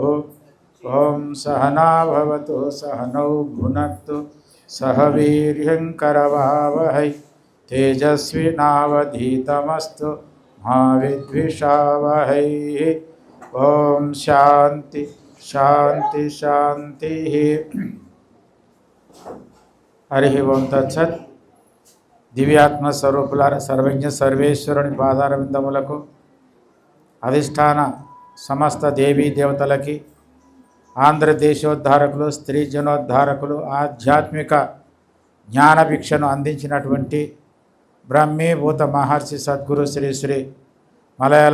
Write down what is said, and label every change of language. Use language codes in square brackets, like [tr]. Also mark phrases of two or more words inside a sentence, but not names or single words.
[sa] ओं सहना भवतु सहनौ भुनक्तु सह वीर्यं करवावहै तेजस्विनावधीतमस्तु मा विद्विषावहै। ओं शांति शांति शांति। हरि ओं तत्सत्। [te] దివ్యాత్మ స్వరూపులార సర్వజ్ఞ సర్వేశ్వరుని పాదారవిందములకు అధిష్టాన సమస్త దేవీ దేవతలకి ఆంధ్రదేశోద్ధారకులు స్త్రీ జనోద్ధారకులు ఆధ్యాత్మిక జ్ఞానభిక్షను అందించినటువంటి బ్రహ్మీభూత మహర్షి సద్గురు శ్రీ శ్రీ మలయాళ